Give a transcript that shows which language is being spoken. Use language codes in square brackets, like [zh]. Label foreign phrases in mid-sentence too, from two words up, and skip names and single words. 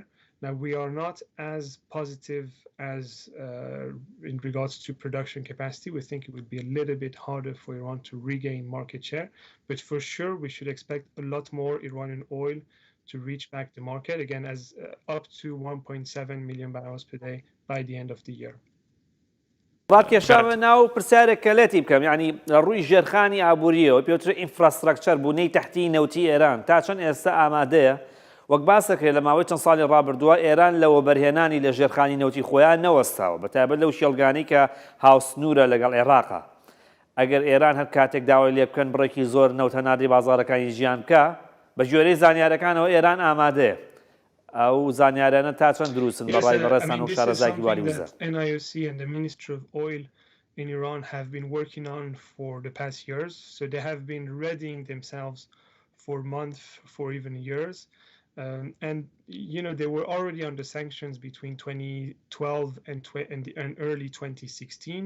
[en] Now, we are not as positive as in regards to production capacity. We think it would be a little bit harder for Iran to regain market share, but for sure, we should expect a lot more Iranian oil to reach back the market again as up to 1.7 million barrels per day by the end of the year. [ckb] ڕاکێشامە ناو پرسیارێک کە لێتی بکەم یعنی ڕووی ژێرخانی ئابووریەوە پێوتر ئینفراستراکچەر بوونەی تەحتی نەوتی ئێران تا چەند ئێستا ئامادەیە وەک باسەکرێت لە ماوەی چەند ساڵی ڕابردووە ئێران لەوە بەرهێنانی لە ژێرخانی نەوتی خۆیان نەوەستاوە بەتایبەت لەو شێڵگانەی کە هاوسنوورە لەگەڵ عێراقا ئەگەر ئێران هەر کاتێک داوای لێ بکەن بڕێکی زۆر نەوت هەناردی بازاڕەکانی ژیان بکە بە ژێرەی زانیارەکانەوە ئێران ئامادەیە ئەو زانیارانە تا چەند دروستن بەڕای بەڕێستان و شارەزای واری وزە. [en] NIOC and the Ministry of Oil in Iran have been working on for the past years. So they have been readying themselves for months, for even years. And, you know, they were already under sanctions between 2012 and early 2016.